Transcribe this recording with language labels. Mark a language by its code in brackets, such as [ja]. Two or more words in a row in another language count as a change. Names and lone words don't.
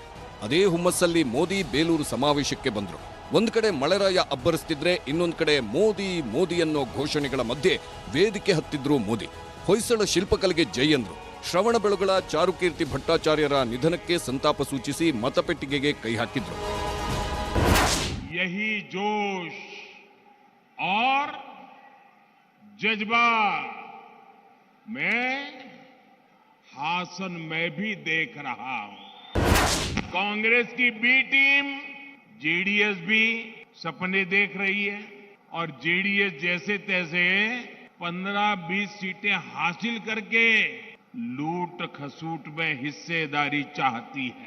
[kn] ಅದೇ ಹುಮ್ಮಸ್ಸಲ್ಲಿ ಮೋದಿ ಬೇಲೂರು ಸಮಾವೇಶಕ್ಕೆ ಬಂದ್ರು. ಒಂದ್ ಕಡೆ ಮಳೆರಾಯ ಅಬ್ಬರಿಸ್ತಿದ್ರೆ, ಇನ್ನೊಂದ್ ಕಡೆ ಮೋದಿ ಮೋದಿ ಅನ್ನೋ ಘೋಷಣೆಗಳ ಮಧ್ಯೆ ವೇದಿಕೆ ಹತ್ತಿದ್ರು ಮೋದಿ. ಹೊಯ್ಸಳ ಶಿಲ್ಪಕಲೆಗೆ ಜೈ ಅಂದ್ರು. ಶ್ರವಣಬೆಳಗೊಳ ಚಾರುಕೀರ್ತಿ ಭಟ್ಟಾಚಾರ್ಯರ ನಿಧನಕ್ಕೆ ಸಂತಾಪ ಸೂಚಿಸಿ ಮತಪೆಟ್ಟಿಗೆಗೆ ಕೈ ಹಾಕಿದ್ರು. [hi] यही जोश और जज्बा मैं हासन में भी देख रहा हूं. कांग्रेस की [en] B team [hi] जेडीएस भी सपने देख रही है और जेडीएस जैसे तैसे 15-20 सीटें हासिल करके लूट खसूट में हिस्सेदारी चाहती है.